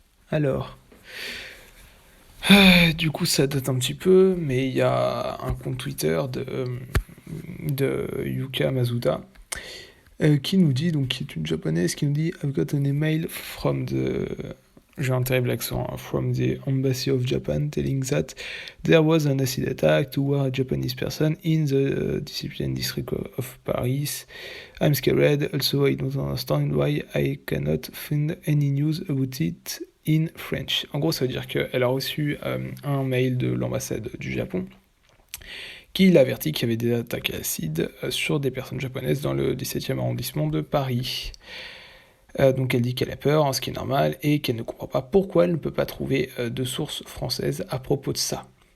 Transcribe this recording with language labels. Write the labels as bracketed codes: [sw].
[fr] Alors, du coup, ça date un petit peu, mais il y a un compte Twitter de Yuka Masuda qui nous dit, donc qui est une japonaise, qui nous dit [en] I've got an email from the. [fr] J'ai un terrible accent, hein, [en] from the Embassy of Japan telling that there was an acid attack toward a Japanese person in the discipline district of Paris. I'm scared, also I don't understand why I cannot find any news about it in French. [fr] En gros, ça veut dire qu'elle a reçu un mail de l'ambassade du Japon qui l'avertit qu'il y avait des attaques acides sur des personnes japonaises dans le 17e arrondissement de Paris. Donc elle dit qu'elle a peur, hein, ce qui est normal, et qu'elle ne comprend pas pourquoi elle ne peut pas trouver de sources françaises à propos de ça.